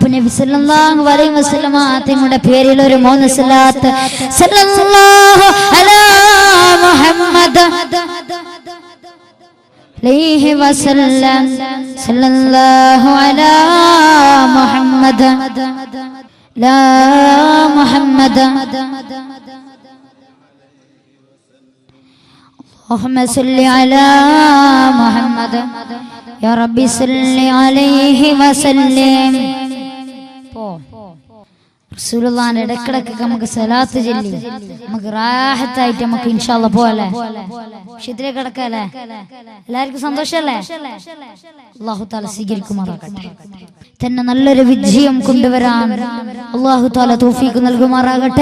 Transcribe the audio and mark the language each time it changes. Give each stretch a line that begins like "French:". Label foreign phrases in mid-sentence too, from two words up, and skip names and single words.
Arabic: نبي صلى الله عليه وسلم
Malayalam: തങ്ങളുടെ പേരിൽ ഒരു 3 സ്വലാത്ത്
Arabic: صلى الله على محمد عليه وسلم صلى الله على محمد لا محمد اللهم صل على محمد يا ربي صل عليه وسلم.
Malayalam: റസൂലുള്ളാഹിന്റെ ഇടക്കിടക്ക് നമുക്ക് സലാത്ത് ചൊല്ലി നമുക്ക് റാഹത്തായിട്ട് നമുക്ക്
Arabic: إن شاء الله
Malayalam: പോവാല്ലേ, വിഷയത്തിലേക്ക് കിടക്കാല്ലേ. എല്ലാവർക്കും സന്തോഷല്ലേ?
Arabic: الله تعالى
Malayalam: സ്വീകരിക്കുമാറാകട്ടെ. തന്നെ നല്ലൊരു വിജയം കൊണ്ടുവരാൻ
Arabic: الله تعالى
Malayalam: തൗഫീഖ് നൽകുമാറാകട്ടെ.